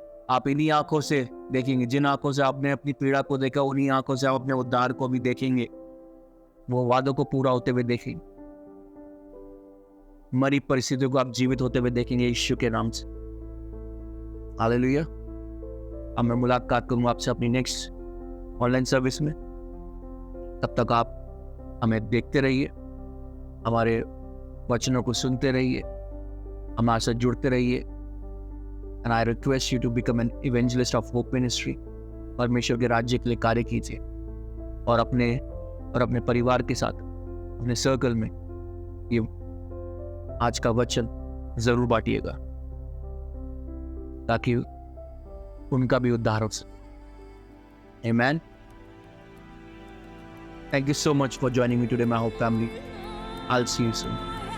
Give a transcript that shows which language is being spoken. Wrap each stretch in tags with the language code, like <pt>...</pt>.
<hi>आप इन्हीं आंखों से देखेंगे, जिन आंखों से आपने अपनी पीड़ा को देखा, उन्हीं आंखों से आप अपने उद्धार को भी देखेंगे, वो वादों को पूरा होते हुए देखेंगे, मरी परिस्थितियों को आप जीवित होते हुए देखेंगे यीशु के नाम से। हालेलुया। अब मैं मुलाकात करूंगा आपसे अपनी नेक्स्ट ऑनलाइन सर्विस में। तब तक आप हमें देखते रहिए, हमारे वचनों को सुनते रहिए, हमारे साथ जुड़ते रहिए।</hi> <en>And I request you to become an evangelist of Hope Ministry.</en> <hi>परमेश्वर के राज्य के लिए कार्य कीजिए और अपने परिवार के साथ, अपने सर्कल में ये आज का वचन जरूर बांटिएगा ताकि उनका भी उद्धार हो सके।</hi> <en>Amen. Thank you so much for joining me today, my Hope family. I'll see you soon.</en>